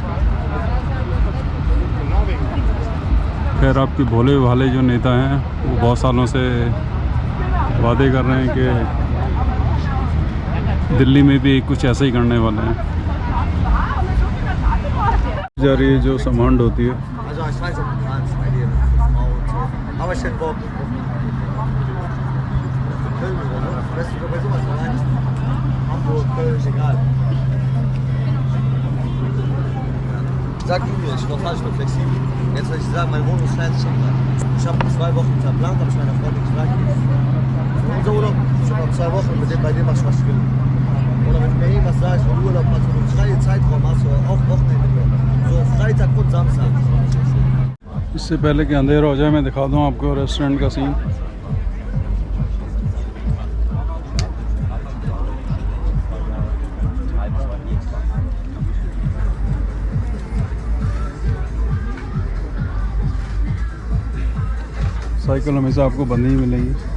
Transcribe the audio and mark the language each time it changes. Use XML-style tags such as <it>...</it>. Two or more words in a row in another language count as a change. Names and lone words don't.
<hi>खैर आपके भोले भाले जो नेता हैं वो बहुत सालों से वादे कर रहे हैं कि दिल्ली में भी कुछ ऐसा ही करने वाले हैं। जा रही है जो सामान होती है।</hi> <de>Sag du mir, ich bin flexibel. Jetzt soll ich sagen, meine Wohnung ist fertig. Ich habe 2 Wochen verplant, habe ich meiner Freundin gesagt. Unser Urlaub, ich habe noch 2 Wochen, bei dem mach ich was ich will. Oder wenn du mir irgendwas sagst, von Urlaub hast, du einen freien Zeitraum hast, oder auch Wochenende. So Freitag und Samstag.</de> <hi>इससे पहले कि अंधेरा हो जाए मैं दिखा दूँ आपको रेस्टोरेंट का सीन। साइकिल हमेशा आपको बंदी ही मिलेगी।</hi>